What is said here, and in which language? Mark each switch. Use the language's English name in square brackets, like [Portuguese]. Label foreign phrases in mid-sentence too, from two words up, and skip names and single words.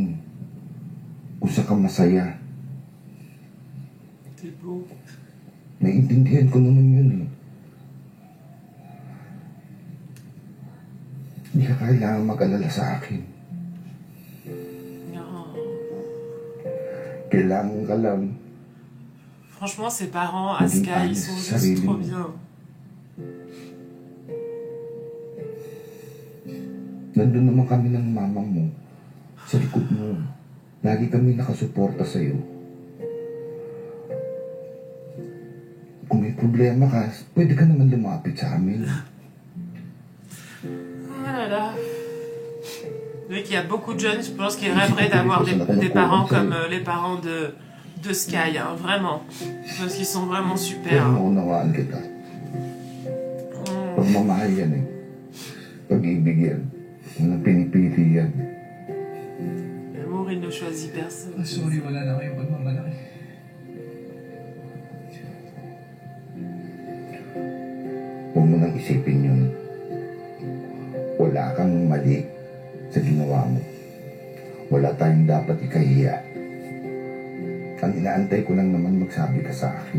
[Filipino] Usa ka masaya. [French] C'est beau. [Filipino] Naiintindihan ko naman yun eh. Hindi ka kailangan mag-alala sa akin. [French] Non. [Filipino] Kailangan ka lang. [French] Franchement, ses parents, Aska, ils sont juste trop bien. [Filipino] nandun naman kami ng mama mo. Sa likod mo. Lagi kami nakasuporta sa'yo. Kung may problema ka, pwede ka naman lumapit sa amin. [French] Voilà. Oui, qu'il y a beaucoup de jeunes, je pense, qui rêveraient d'avoir des parents comme les parents de Sky, hein, vraiment. Parce qu'ils sont vraiment super. [Filipino] Pero maunawaan kita. Pagmamahal yan eh. Pag-ibig yan. Walang pinipili yan. [French] L'amour, il ne choisit personne. [Filipino] Sorry, wala na kayong pagmamalaki. Huwag mo nang isipin yun. Wala kang mali sa ginawa mo. Wala tayong dapat ikahiya. Ang inaantay ko lang naman magsabi ka sa akin.